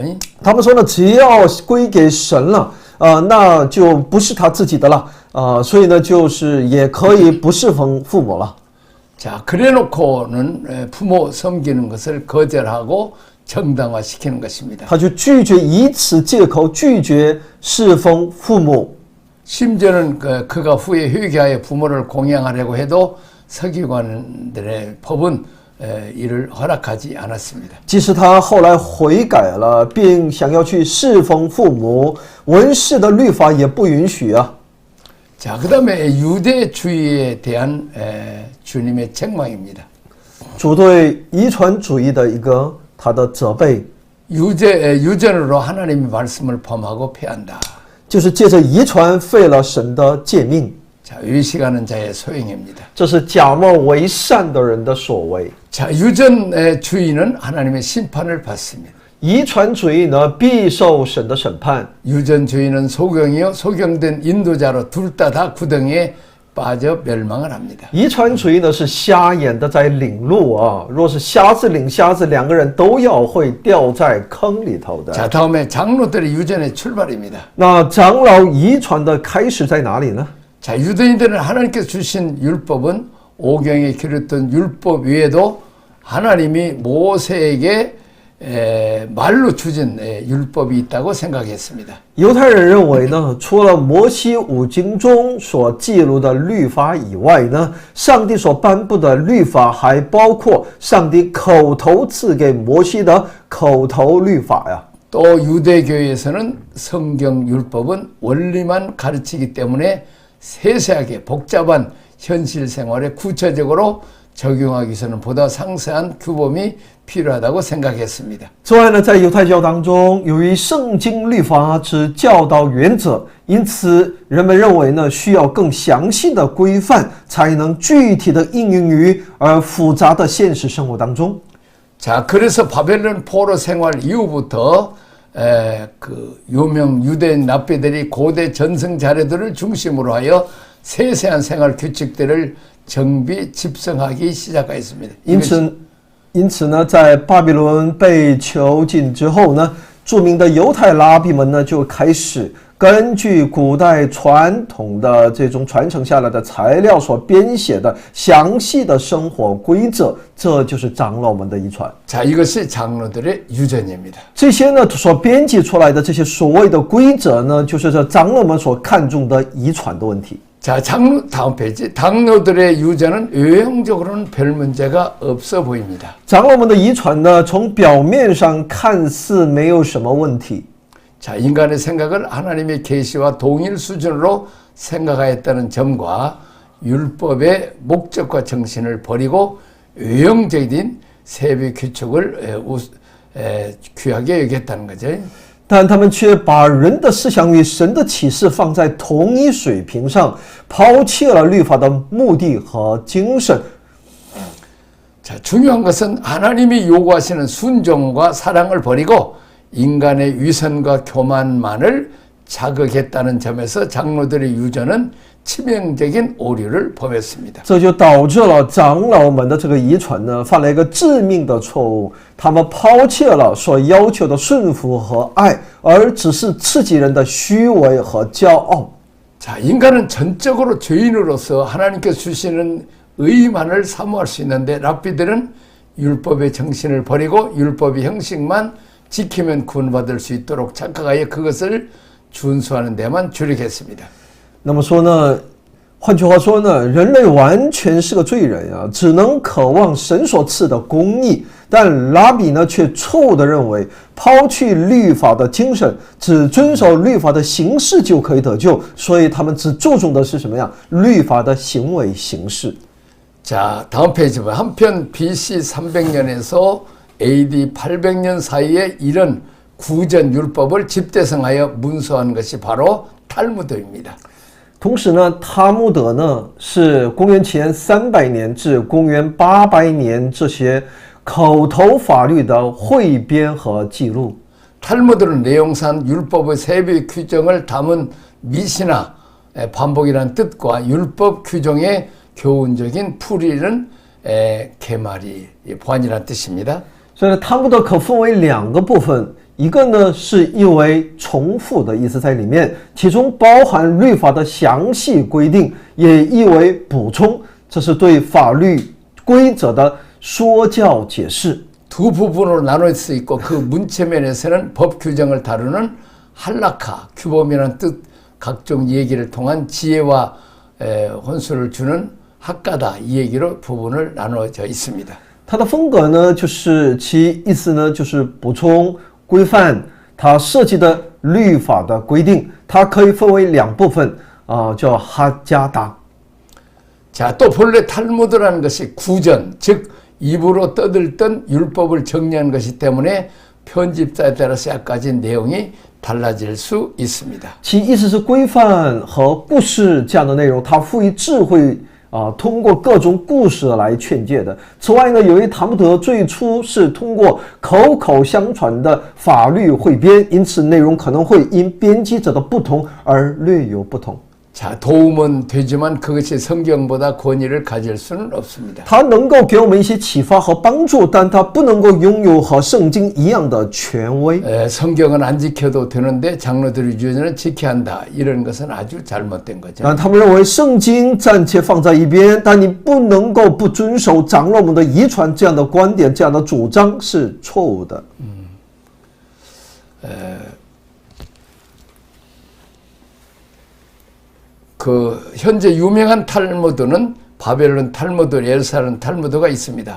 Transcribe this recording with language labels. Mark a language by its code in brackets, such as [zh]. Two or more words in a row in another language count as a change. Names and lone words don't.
[zh] 他们说呢，只要归给神了，那就不是他自己的了，所以呢，就是也可以不侍奉父母了。 [ko] 자, 그래놓고는 부모 섬기는 것을 거절하고 정당화시키는 것입니다. [zh] 他就拒绝以此借口拒绝侍奉父母。 [ko] 심지어는 그가 후에 회개하여 부모를 공양하려고 해도 서기관들의 법은 이를 허락하지 않았습니다. [zh] 即使他后来悔改了，并想要去侍奉父母，文士的律法也不允许啊。 [ko] 자, 그 다음에 유대주의에 대한 주님의 책망입니다. [zh] 主对遗传主义的他的责备， [ko] 유전으로 하나님의 말씀을 범하고 패한다. [zh] 就是借着遗传废了神的诫命。 [ko] 자, 외식하는 자의 소행입니다. [zh] 这是假冒为善的人的所为。 [ko] 자, 유전주의는 하나님의 심판을 받습니다. [zh] 遗传主义呢，必受神的审判。 [ko] 유전주의는 소경이요 소경된 인도자로 둘 다 구덩이에 빠져 멸망을 합니다. [zh] 遗传主义呢是瞎眼的在领路啊，若是瞎子领瞎子，两个人都要会掉在坑里头的。 [ko] 자, 다음에 장로들의 유전의 출발입니다. [zh] 那长老遗传的开始在哪里呢？ [ko] 자, 유대인들은 하나님께서 주신 율법은 오경에 기록된 율법 외에도 하나님이 모세에게 말로 주신 율법이 있다고 생각했습니다. [zh] 犹太人认为呢，除了摩西五经中所记录的律法以外呢，上帝所颁布的律法还包括上帝口头赐给摩西的口头律法呀。 [ko] 또 유대교회에서는 성경 율법은 원리만 가르치기 때문에 세세하게 복잡한 현실 생활에 구체적으로 적용하기 위해서는 보다 상세한 규범이 필요하다고 생각했습니다. [zh] 此外呢，在犹太教当中，由于圣经律法之教导原则，因此人们认为呢，需要更详细的规范，才能具体的应用于复杂的现实生活当中。 [ko] 자, 그래서 바벨론 포로 생활 이후부터 그 유명 유대인 랍비들이 고대 전승 자료들을 중심으로 하여 세세한 생활 규칙들을 정비 집성하기 시작하였습니다. [zh] 因此呢，在巴比伦被囚禁之后呢，著名的犹太拉比们呢就开始根据古代传统的这种传承下来的材料所编写的详细的生活规则，这就是长老们的遗传。 [ko] 자, 이것이 장로들의 유전입니다. [zh] 这些呢所编辑出来的这些所谓的规则呢，就是这长老们所看重的遗传的问题。 [ko] 자, 다음 페이지. 장로들의 유전은 외형적으로는 별 문제가 없어 보입니다. [zh] 长老们的遗传呢，从表面上看似没有什么问题。 [ko] 자, 인간의 생각을 하나님의 계시와 동일 수준으로 생각하였다는 점과 율법의 목적과 정신을 버리고 외형적인 세비 규칙을 귀하게 여겼다는 거죠. [zh] 但他们却把人的思想与神的启示放在同一水平上，抛弃了律法的目的和精神。 [ko] 자, 중요한 것은 하나님이 요구하시는 순종과 사랑을 버리고 인간의 위선과 교만만을 자극했다는 점에서 장로들의 유전은 치명적인 오류를 범했습니다. [zh] 这就导致了长老们的这个遗传呢，犯了一个致命的错误。他们抛弃了所要求的顺服和爱，而只是刺激人的虚伪和骄傲。 [ko] 자, 인간은 전적으로 죄인으로서 하나님께서 주시는 의만을 사모할 수 있는데 랍비들은 율법의 정신을 버리고 율법의 형식만 지키면 구원받을 수 있도록 착각하여 그것을 준수하는 데만 주력했습니다. [zh] 那么说呢，换句话说呢，人类完全是个罪人啊，只能渴望神所赐的公义， 但拉比呢却错误地认为，抛去律法的精神，只遵守律法的形式就可以得救，所以他们只注重的是什么呀？律法的行为形式。 [ko] 자, 다음 페이지 보면 한편 BC 300년에서 AD 800년 사이에 이런 구전 율법을 집대성하여 문서한 것이 바로 탈무드입니다. [zh] 同时呢，塔木德呢是公元前300年至公元800年这些口头法律的汇编和记录。 [ko] 탈무드는 내용상 율법의 세부 규정을 담은 미시나 반복이라는 뜻과 율법 규정의 교훈적인 풀이는 개말이 보완이라는 뜻입니다. [zh] 所以呢，塔木德可分为两个部分，一个呢是意为重复的意思在里面，其中包含律法的详细规定，也意为补充，这是对法律规则的说教解释。 [ko] 두 부분으로 나눌 수 있고 그 문체면에서는 법 규정을 다루는 할라카, 규범이라는 뜻 각종 얘기를 통한 지혜와 혼수를 주는 학가다 이 얘기로 부분을 나누어져 있습니다. [zh] 它的风格呢，就是其意思呢，就是补充规范它涉及的律法的规定，它可以分为两部分叫哈加达。 [ko] 자, 또 본래 탈무드라는 것이 구전, 즉 입으로 떠들던 율법을 정리한 것이기 때문에 편집자에 따라서 약간의 내용이 달라질 수 있습니다. [zh] 其意思是规范和故事这样的内容，它赋予智慧通过各种故事来劝诫的。此外呢，由于塔木德最初是通过口口相传的法律汇编，因此内容可能会因编辑者的不同而略有不同。 [ko] 자, 도움은 되지만 그것이 성경보다 권위를 가질 수는 없습니다. [zh] 它能够给我们一些启发和帮助，但它不能够拥有和圣经一样的权威。 [ko] 성경은 안 지켜도 되는데 장로들의 유전을 지켜야 한다. 이런 것은 아주 잘못된 거죠. [zh] 但他们认为圣经暂且放在一边，但你不能够不遵守长老们的遗传，这样的观点、这样的主张是错误的。 [ko] 그 현재 유명한 탈무드는 바벨론 탈무드, 예루살렘 탈무드가 있습니다.